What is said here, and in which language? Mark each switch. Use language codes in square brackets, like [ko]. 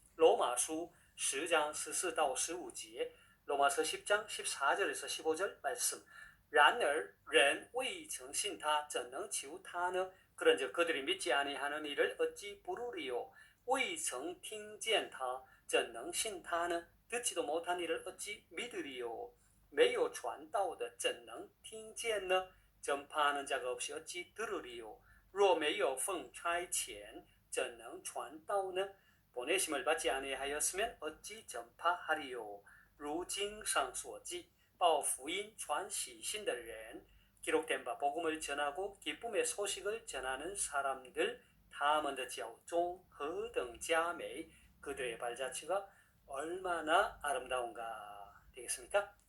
[ko] 로마수 10장 [zh] 14到15节 [ko] 로마서 10장 14절에서 15절 말씀 [zh] 然而人未曾信他怎能求他呢? [ko] 그런즉 그들이 믿지 아니하는 이를 어찌 부르리요? [zh] 未曾听见他怎能信他呢? [ko] 듣지도 못한 이를 어찌 믿으리요? [zh] 没有传道的怎能听见呢? [ko] 전파하는 자가 없이 어찌 들으리요? [zh] 若没有奉差遣怎能传道呢? [ko] 보내심을 받지 아니하였으면 어찌 전파하리요? [zh] 如经上所记报福音传喜信的人 [ko] 기록된 바 복음을 전하고 기쁨의 소식을 전하는 사람들 [zh] 他们的脚中何等佳美 [ko] 그들의 발자취가 얼마나 아름다운가 되겠습니까?